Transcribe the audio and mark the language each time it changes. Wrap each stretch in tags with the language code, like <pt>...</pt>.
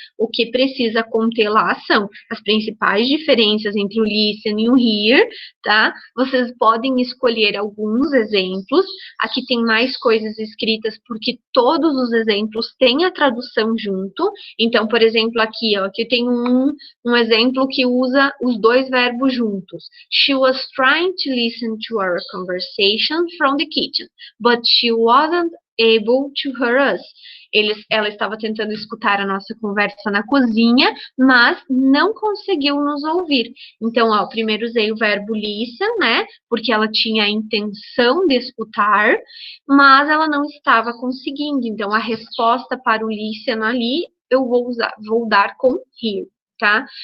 <pt>O que precisa conter lá são as principais diferenças entre o listen e o hear, tá? Vocês podem escolher alguns exemplos. Aqui tem mais coisas escritas, porque todos os exemplos têm a tradução junto. Então, por exemplo, aqui tem um exemplo que usa os dois verbos juntos.</pt> <en>She was trying to listen to our conversation from the kitchen, but she wasn't able to hear us.</en> <pt>Ela estava tentando escutar a nossa conversa na cozinha, mas não conseguiu nos ouvir. Então, primeiro usei o verbo listen, né? Porque ela tinha a intenção de escutar, mas ela não estava conseguindo. Então, a resposta para o listen ali, eu vou dar com hear. Tá?</pt>